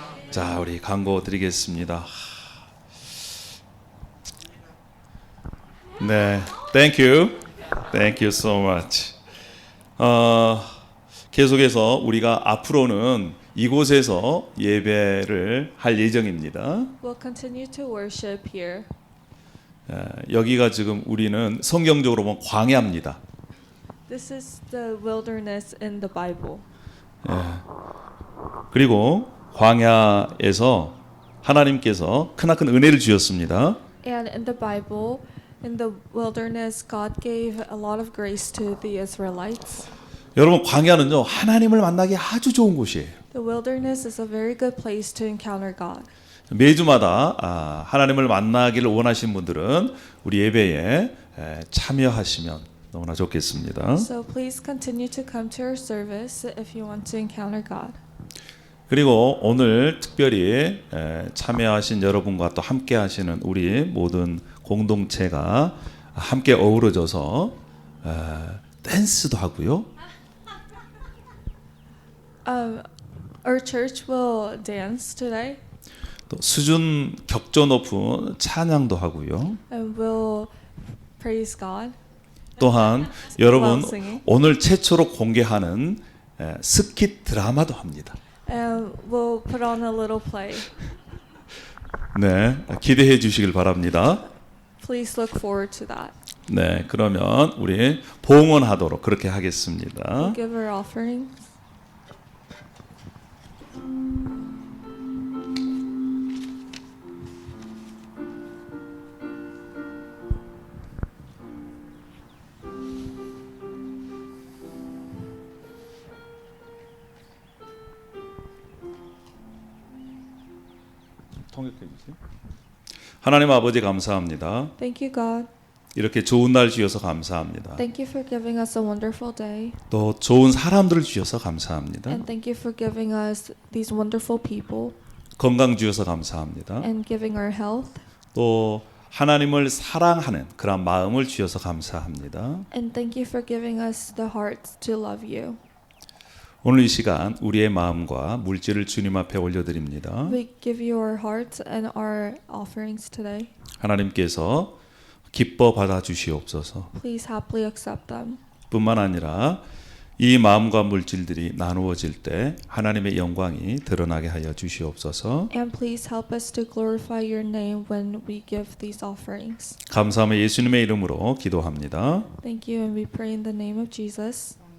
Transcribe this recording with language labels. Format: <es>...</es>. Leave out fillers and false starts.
<ko>자, 우리 광고 드리겠습니다.</ko> <en>네, thank you so much.</en> <ko>계속해서 우리가 앞으로는 이곳에서 예배를 할 예정입니다.</ko> <en>We'll continue to worship here.</en> <ko>여기가 지금 우리는 성경적으로 보면 광야입니다.</ko> <en>This is the wilderness in the Bible.</en> <ko>그리고 광야에서 하나님께서 크나큰 은혜를 주셨습니다.</ko> <en>And in the Bible, in the wilderness, God gave a lot of grace to the Israelites.</en> <ko>여러분 광야는요 하나님을 만나기 아주 좋은 곳이에요.</ko> <en>The wilderness is a very good place to encounter God.</en> <ko>매주마다 하나님을 만나기를 원하시는 분들은 우리 예배에 참여하시면 너무나 좋겠습니다.</ko> <en>So please continue to come to our service if you want to encounter God.</en> <ko>그리고 오늘 특별히 참여하신 여러분과 또 함께 하시는 우리 모든 공동체가 함께 어우러져서 댄스도 하고요.</ko> <en>Our church will dance today</en> <ko>또 수준 격조 높은 찬양도 하고요.</ko> <en>and we'll praise God.</en> <ko>또한 여러분</ko> <en>While singing.</en> <ko>오늘 최초로 공개하는 스킷 드라마도 합니다.</ko> <en>And we'll put on a little play.</en> <ko>네, 기대해 주시길 바랍니다.</ko> <en>Please look forward to that.</en> <ko>네, 그러면 우리 봉헌하도록 그렇게 하겠습니다.</ko> <en>We'll give our offerings.</en> <ko>통역해 주세요. 하나님 아버지 감사합니다.</ko> <en>Thank you, God.</en> <ko>이렇게 좋은 날 주셔서 감사합니다.</ko> <en>Thank you for giving us a wonderful day.</en> <ko>또 좋은 사람들을 주셔서 감사합니다.</ko> <en>And thank you for giving us these wonderful people</en> <ko>건강 주셔서 감사합니다.</ko> <en>and giving our health.</en> <ko>또 하나님을 사랑하는 그런 마음을 주셔서 감사합니다.</ko> <en>And thank you for giving us the hearts to love you.</en> <ko>오늘 이 시간 우리의 마음과 물질을 주님 앞에 올려드립니다.</ko> <en>We give you our hearts and our offerings today.</en> <ko>하나님께서 기뻐 받아 주시옵소서.</ko> <en>Please happily accept them.</en> <ko>뿐만 아니라 이 마음과 물질들이 나누어질 때 하나님의 영광이 드러나게 하여 주시옵소서.</ko> <en>And please help us to glorify your name when we give these offerings.</en> <ko>감사하며 예수님의 이름으로 기도합니다.</ko> <en>Thank you, and we pray in the name of Jesus.</en>